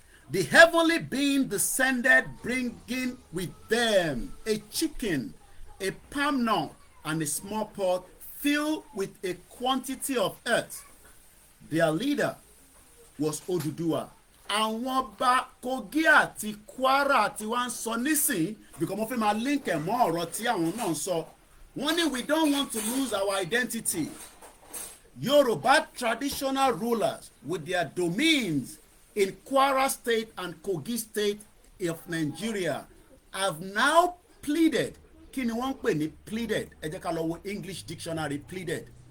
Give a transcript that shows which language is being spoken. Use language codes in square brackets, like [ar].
[en] The heavenly being descended, bringing with them a chicken, a palm nut, and a small pot filled with a quantity of earth. Their leader was Oduduwa. [yo] Àwọn ọba Kogi àti Kwara tí wọ́n ń sọ nísìn, because mo fẹ́ máa link ẹ̀ mọ́ ọ̀rọ̀ tí àwọn náà ń sọ. Wọ́n ní [en] we don't want to lose our identity. Yoruba traditional rulers with their domains in Kwara State and Kogi State of Nigeria have now pleaded. [yo] Kí ni wọ́n ń pè ní pleaded? Ẹ jẹ́ ká lọ wo English dictionary pleaded.